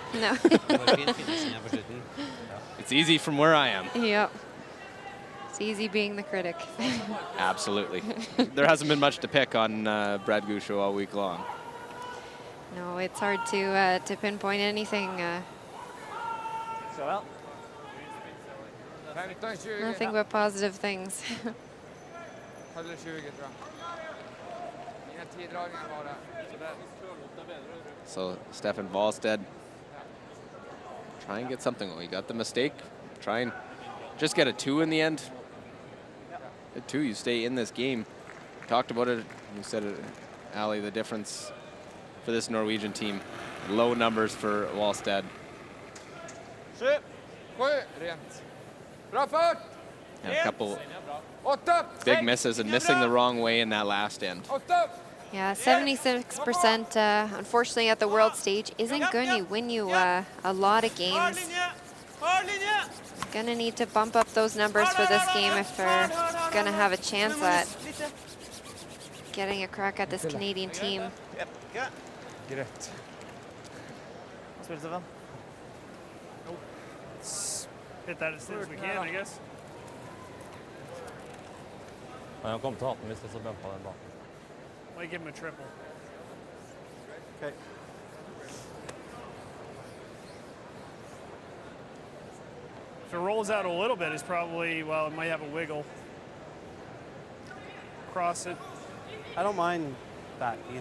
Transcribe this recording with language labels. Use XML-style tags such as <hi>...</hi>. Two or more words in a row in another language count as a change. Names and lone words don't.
<en>No. It's easy from where I am. Yep. It's easy being the critic. Absolutely. There hasn't been much to pick on Brad Gusho all week long. No, it's hard to pinpoint anything.</en> <no>Så vel.</no> <en>Nothing but positive things.</en> <no>Hadde 20, tror jeg. Mine 10 dragninger var det.</no> <en>So Stefan Wallstedt, try and get something. Well, you got the mistake. Try and just get a 2 in the end. At 2, you stay in this game. Talked about it. You said it, Ali, the difference for this Norwegian team. Low numbers for Wallstedt. Shit.</en> <no>Rent. Bra fart!</no> <en>And a couple 8! big misses and missing the wrong way in that last end. 8! Yeah, 76%, unfortunately, at the world stage isn't going to win you a lot of games. Gonna need to bump up those numbers for this game if they're gonna have a chance at getting a crack at this Canadian team.</en> <no>Greit. Spill, Stefan.</no> <en>Hit that as soon as we can, I guess.</en> <no>Han kommer til å ha den hvis det så bumpa den bak.</no> <en>Might give him a triple. Okay. If it rolls out a little bit, it's probably, well, it might have a wiggle. Cross it. I don't mind that either.</en>